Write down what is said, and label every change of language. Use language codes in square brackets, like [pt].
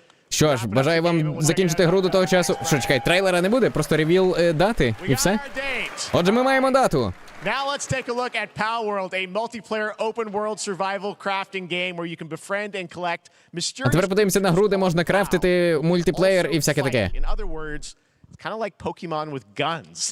[uk] Що ж, бажаю вам закінчити гру до того часу. Що, чекай, трейлера не буде? Просто ревіл дати і все? Отже, ми маємо дату. [en] Now let's take a look at Palworld, a multiplayer open-world survival crafting game where you can befriend and collect mysterious... [uk] А тепер подивимося на гру, де можна крафтити мультиплеєр і всяке таке. [en] In other words, it's kind of like Pokemon with guns.